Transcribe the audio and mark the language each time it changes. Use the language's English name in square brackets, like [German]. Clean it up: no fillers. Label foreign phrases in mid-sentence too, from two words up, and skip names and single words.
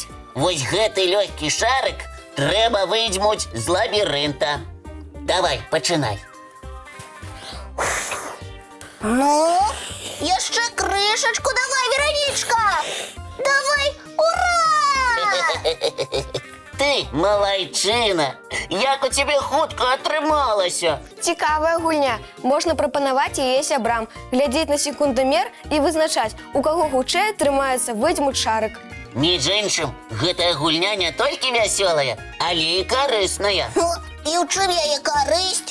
[Belarusian] Вось гэты лёгкі шарык трэба выдзьмуць з лабірынта. Давай, пачынай. Ну, яшчэ крышачку давай, Веронічка. Давай, ура! [Ukrainian] Ты Ти малайчина. [Belarusian] Як у тебе хутко атрымалася? Цікавая гульня. Можна прапанаваць яе сябрам, глядзець на секундамер і вызначаць, у каго хутчэй атрымаецца выдзьмуць шарык. Між іншым, гэтая гульня не толькі вясёлая, але і карысная. І ў чым яе карысць?